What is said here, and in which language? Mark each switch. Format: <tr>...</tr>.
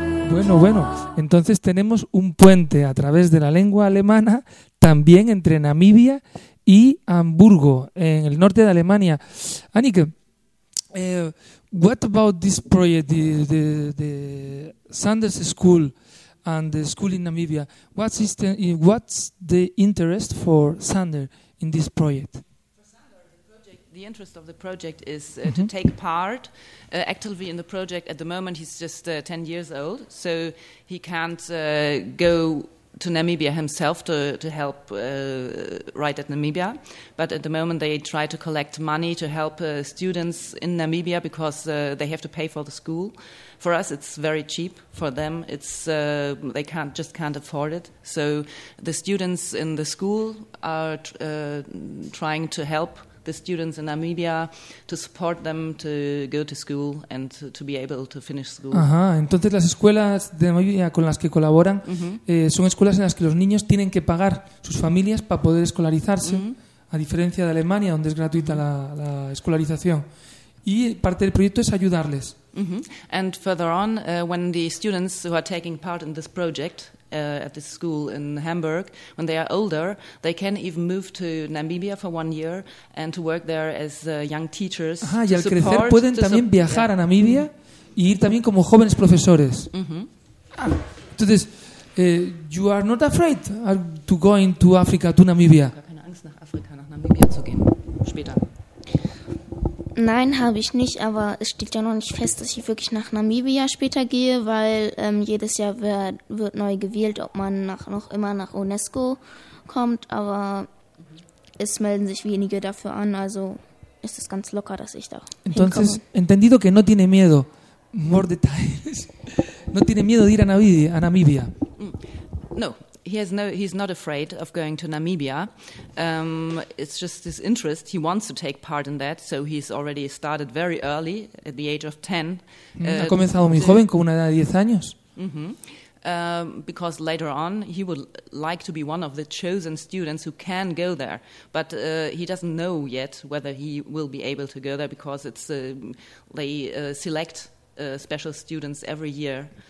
<es>Bueno, bueno, entonces tenemos un puente a través de la lengua alemana también entre Namibia y Hamburgo, en el norte de Alemania.</es> <en>Annika, what about this project, the Sanders School and the school in Namibia? What's the interest for Sander in this project? The interest of the project is to take part actively in the project. At the moment, he's just 10 years old, so he can't go to Namibia himself to help write at Namibia. But at the moment, they try to collect money to help students in Namibia because they have to pay for the school. For us, it's very cheap. For them, it's they can't afford it. So the students in the school are trying to help the students in Namibia, to support them to go to school and to be able to finish school.</en> <es>Ajá, entonces las escuelas de Namibia con las que colaboran son escuelas en las que los niños tienen que pagar sus familias para poder escolarizarse, a diferencia de Alemania, donde es gratuita la escolarización. Y parte del proyecto es ayudarles. And further on, when the students who are taking part in this project at this school in Hamburg, when they are older, they can even move to Namibia for 1 year and to work there as young teachers. Ajá, y al crecer pueden también viajar a Namibia y ir también como jóvenes profesores. Entonces,</es> <en>you are not afraid to go into Africa, to Namibia?</en> <de>Gar keine Angst, nach Afrika, nach Namibia zu gehen, später. Nein, habe ich nicht, aber es steht ja noch nicht fest, dass ich wirklich nach Namibia später gehe, weil jedes Jahr wird neu gewählt, ob man noch immer nach UNESCO kommt, aber es melden sich wenige dafür an, also ist es ganz locker, dass ich da hinkomme.</de> <es>Entonces, entendido que no tiene miedo,</es> <en>more details,</en> <es>no tiene miedo de ir a Namibia.</es> <en>No. He's not afraid of going to Namibia. It's just his interest. He wants to take part in that, so he's already started very early, at the age of 10.</en> <es>Ha comenzado muy joven, con una edad de 10 años.</es> <en>Because later on he would like to be one of the chosen students who can go there, but he doesn't know yet whether he will be able to go there because it's they select special students every year.</en>